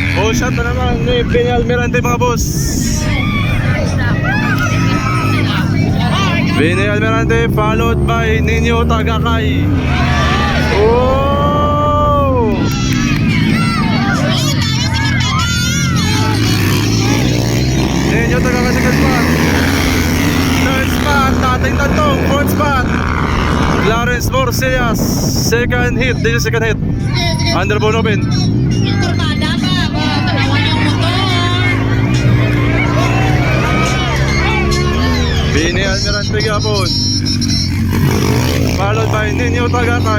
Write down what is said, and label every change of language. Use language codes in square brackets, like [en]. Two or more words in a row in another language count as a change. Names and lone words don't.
[en] Follow shot [tl] na naman ni Benny Almirante mga boss. [en] Benny Almirante followed by Nino Tagakay. Oh! Nino Tagakay second spot. Third spot, dating tantong, fourth spot. Clarence Morcillas, second hit, this is second hit. Underbone open. Benny Almirante Gapon. Followed by Nino Tagakay.